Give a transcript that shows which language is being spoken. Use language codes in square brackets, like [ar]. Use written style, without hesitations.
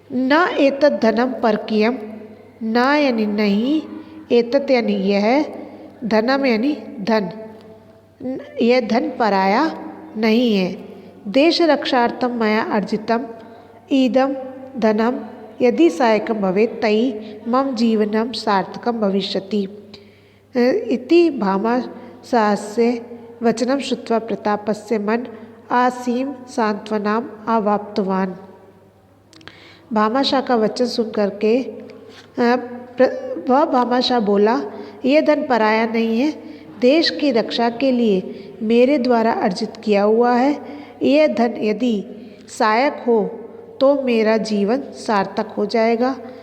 [sa] न एतत् धनम परकीयम, [hi] न यानी नहीं, एतत् यानी यह, धनम यानी धन, यह धन पराया नहीं है। [sa] देश रक्षार्थम मया अर्जितम इदम धनम यदि सहायकम भवेत् तयि मम जीवनम सार्थकम भविष्यति। इति भामाशाहस्य वचनं श्रुत्वा प्रतापस्य मन आसीम सांत्वनाम अवाप्तवान। [hi] भामाशाह का वचन सुन करके वह भामाशाह बोला, यह धन पराया नहीं है, देश की रक्षा के लिए मेरे द्वारा अर्जित किया हुआ है। यह धन यदि सहायक हो तो मेरा जीवन सार्थक हो जाएगा।